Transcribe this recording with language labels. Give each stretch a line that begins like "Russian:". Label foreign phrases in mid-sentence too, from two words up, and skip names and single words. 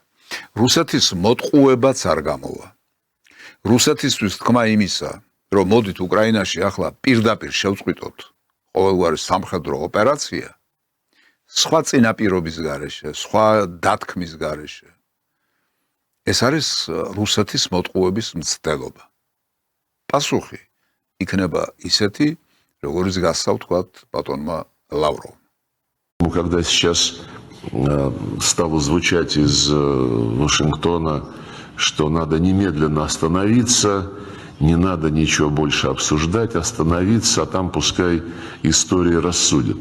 Georgian: რუსეთის მოტყუებაც არ გამოვა. რუსეთისთვის თქმა იმისა, რომ მოდით უკრაინაში ახლა პირდაპირ შევწყვიტოთ ყოველგვარი სამხედრო ოპერაცია, სხვა წინაპირობის გარეშე, სხვა დათქმის გარეშე. ეს არის რუსეთის მოტყუების მცდელობა. პასუხი იქნება ისეთი, როგორც გასცავ თქვათ ბატონმა Лавровым.
Russian: Когда сейчас стало звучать из Вашингтона, что надо немедленно остановиться, не надо ничего больше обсуждать, остановиться, а там пускай история рассудит.